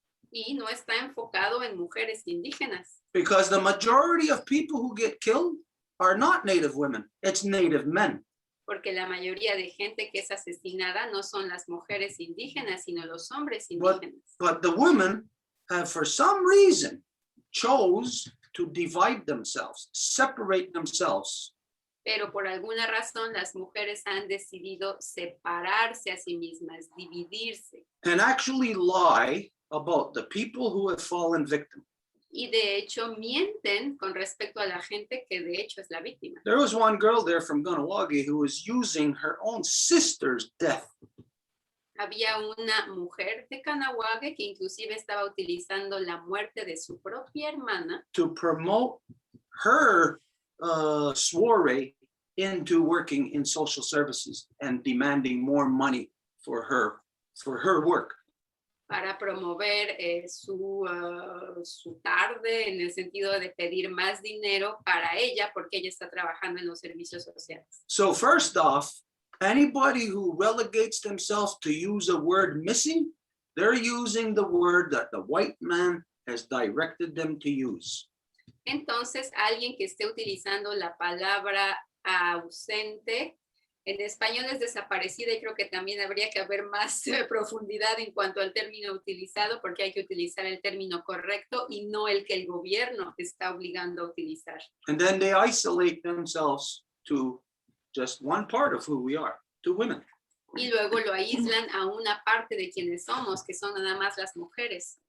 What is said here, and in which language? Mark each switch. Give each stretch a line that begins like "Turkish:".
Spanish: Y no está enfocado en mujeres indígenas,
English: because the majority of people who get killed are not Native women. It's Native men.
Spanish: porque la mayoría de gente que es asesinada no son las mujeres indígenas, sino los hombres
English: But,
Spanish: indígenas.
English: but the women have, for some reason, chose to divide themselves, separate themselves.
Spanish: Pero por alguna razón las mujeres han decidido separarse a sí mismas, dividirse.
English: And actually lie about the people who have fallen victim.
Spanish: Y de hecho mienten con respecto a la gente que de hecho es la víctima.
English: There was one girl there from Kahnawake who was using her own sister's death
Spanish: Había una mujer de Kahnawake que inclusive estaba utilizando la muerte de su propia hermana
English: to promote her soiree into working in social services and demanding more money for her work.
Spanish: para promover su tarde en el sentido de pedir más dinero para ella porque ella está trabajando en los servicios sociales.
English: So first off, anybody who relegates themselves to use a word missing, they're using the word that the white man has directed them to use.
Spanish: Entonces, alguien que esté utilizando la palabra ausente, en español es desaparecida y creo que también habría que haber más profundidad en cuanto al término utilizado porque hay que utilizar el término correcto y no el que el gobierno está obligando a utilizar.
English: And then they isolate themselves to just one part of who we are, to women.
Spanish: Y luego lo aíslan a una parte de quienes somos, que son nada más las mujeres.